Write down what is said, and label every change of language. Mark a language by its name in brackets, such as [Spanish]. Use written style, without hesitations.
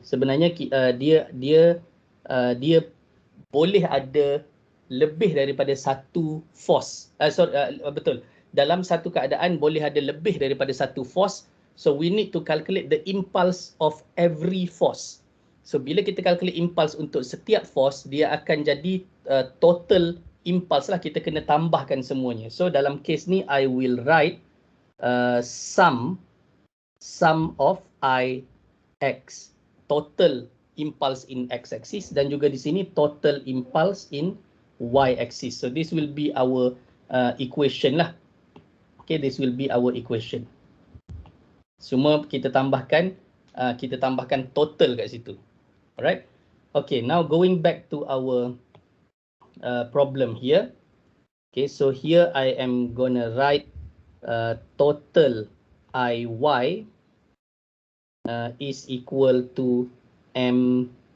[Malay] Sebenarnya dia boleh ada lebih daripada satu force. Betul. Dalam satu keadaan boleh ada lebih daripada satu force. [English] So we need to calculate the impulse of every force. [Malay] So bila kita calculate impulse untuk setiap force, dia akan jadi total impulse lah, kita kena tambahkan semuanya. [English] So [Malay] dalam case ni [English] I will write sum of I x, total impulse in x axis, [Malay] dan juga di sini [English] total impulse in y axis. So this will be our equation lah. Okay, this will be our equation. [Malay] Semua kita tambahkan total kat situ. [English] Alright. Okay, now going back to our problem here. Okay, so here I am gonna write total IY is equal to MVY2.